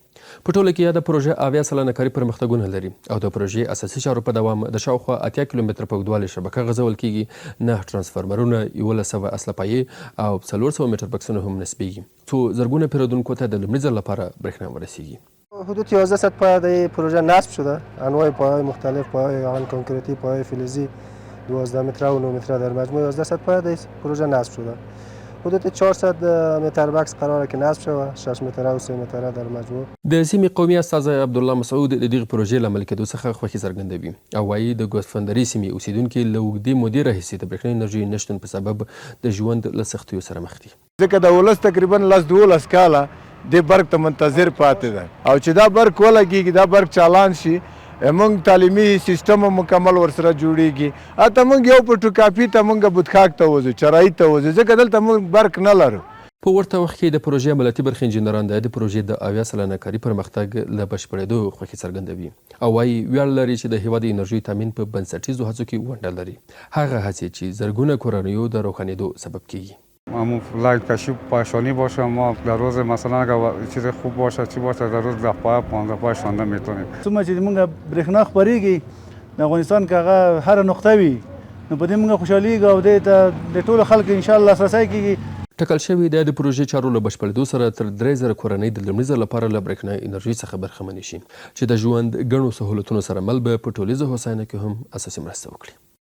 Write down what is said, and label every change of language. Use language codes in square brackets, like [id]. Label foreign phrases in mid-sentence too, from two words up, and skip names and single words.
[ps] په ټوله کې یاده پروژه 80 کاري پرمختګونه لري او د پروژې اساسي چارو په دوام د شاوخوا 80 کیلومتره په اوږدوالي شبکه غځول کیږي، 9 ترانسفارمرونه، 1100 اسله پایې او 400 میټر بکسونه هم نصبیږي، څو زرګونه پیرودونکو ته د لومړي ځل لپاره برېښنا ورسیږي. [fa] حدود 1100 پایه در پروژه نصب شده. انواع پایه‌های مختلف، پایه‌های کنکریتی، پایه‌های فلزی 12 متر و 9 متر در مجموع 1100 پایه در پروژه نصب شده. حدود 400 متر بکس قراره که نصب شود، 6 متر و 3 متر در مجموع. [ps] د سیمې قومي استازی عبدالله مسعود د دغه پروژې له عملي کېدو څخه خوښي څرګندوي او وایي د ګوسفندري سیمې اوسیدونکي له اوږدې مودې راهیسې د برېښنا انرژي نشتون په سبب د ژوند له سختیو سره مخ دي. ځکه د ولس تقریبا 12 کاله د برق ته منتظر پاتې ده او چې دا برق ولګېږي، دا برق چالان شي، موږ تعلیمي سیستم مکمل ورسره جوړیږي. اته موږ یو په ټوکاپي ته موږ بودخاک ته وځو، چرایي ته وځو، ځکه دلته موږ برق نه لرو. په ورته وخت کې د پروژې عملیاتي برخې انجینران د پروژې د 80 کاري پرمختګ له بشپړېدو خوښي څرګندوي او وایي ویاړ لري چې د هېواد انرژي تامین په بنسټیزو هڅو کې ونډه لري، هغه هڅې چې زرګونه کورنیو د روښانېدو سبب کیږي. [fa] لایت کشی پاشانی باشه، ما در روز مثلا اگر چیز خوب باشه چی باشه در روز 10 پای 15 پای شانده میتونیم. [ps] څومره چې موږ برېښنا خپرېږي د افغانستان کې هغه هر نقطه وي نو په دې موږ خوشحالېږو او دې ته د ټولو خلکو انشاءالله لاسرسی کېږي. ټاکل شوې ده د پروژې چارو له بشپړېدو سره تر 3000 کورنۍ د لومړي ځل لپاره له برېښنا انرژي څخه برخمنې شي چې د ژوند ګڼو سهولتونو سره مل به په ټولیزه هوساینه کې هم اساسي مرسته وکړي.